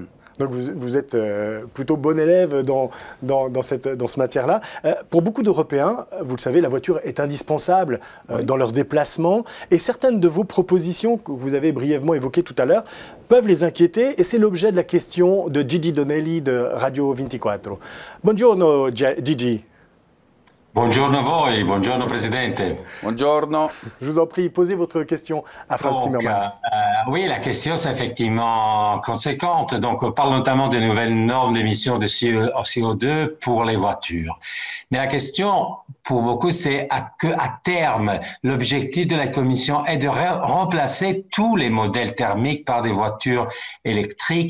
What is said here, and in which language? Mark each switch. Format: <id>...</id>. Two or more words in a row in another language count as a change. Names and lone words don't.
<fr>Donc vous êtes plutôt bon élève dans ce matière-là. Pour beaucoup d'Européens, vous le savez, la voiture est indispensable dans leurs déplacements. Et certaines de vos propositions que vous avez brièvement évoquées tout à l'heure peuvent les inquiéter. Et c'est l'objet de la question de Gigi Donnelly de Radio 24.</fr> <it>Buongiorno Gigi. Buongiorno a voi, buongiorno Presidente. Buongiorno.</it> <fr>Je vous en prie, posez votre question à Frans Timmermans. Oui, la question c'est effectivement conséquente. Donc, on parle notamment de nouvelles normes d'émissions de CO2 pour les voitures. Mais la question pour beaucoup, c'est à terme, l'objectif de la Commission est de remplacer tous les modèles thermiques par des voitures électriques.</fr>